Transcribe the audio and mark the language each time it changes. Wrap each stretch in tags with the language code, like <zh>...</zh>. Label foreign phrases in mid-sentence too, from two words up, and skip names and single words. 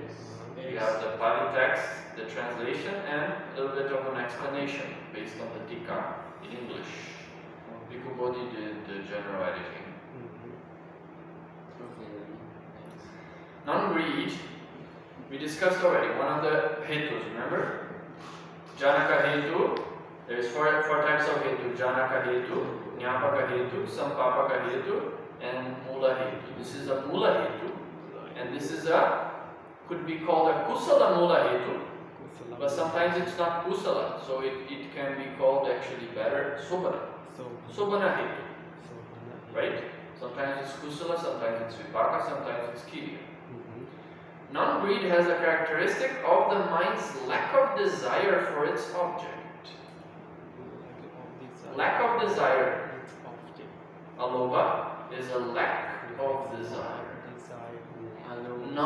<en>We have the Pali text, the translation, and a little bit of an explanation based on the diṭṭhi in English. Bhikkhu Bodhi did the general editing. Non-greed, we discussed already, one of the hetus, remember?</en> <pi>Janaka hetu,</pi> <en>there is four types of hetu.</en> <pi>Janaka hetu, jnapaka hetu, sampapaka hetu, and mula hetu.</pi> <en>This is a</en> <pi>mula hetu,</pi> <en>and this is could be called a</en> <pi>kusala mula hetu,</pi> <en>but sometimes it's not kusala, so it can be called actually better sobhana.</en> <pi>Sobhana hetu,</pi> <en>right? Sometimes it's kusala, sometimes it's vitakka, sometimes it's kiriya. Non-greed has a characteristic of the mind's lack of desire for its object. Lack of desire. Alobha is a lack of desire.</en>